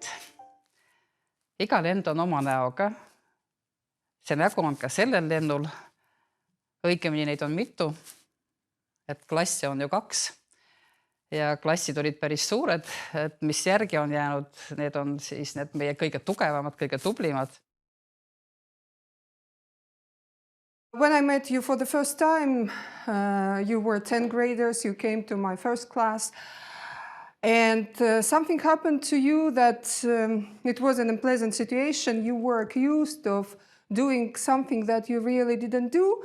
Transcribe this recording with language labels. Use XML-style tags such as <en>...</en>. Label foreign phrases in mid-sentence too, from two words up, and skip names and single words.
<et>Iga lend on oma näoga. See nägu on ka sellel lennul. Õigemini neid on mitu. Et klasse on ju 2. Ja klassid olid päris suured. Et mis järgi on jäänud, need on siis need meie kõige tugevamad, kõige tublimad.</et> <en>When I met you for the first time, you were 10 graders. You came to my first class. And something happened to you that it was an unpleasant situation. You were accused of doing something that you really didn't do.</en>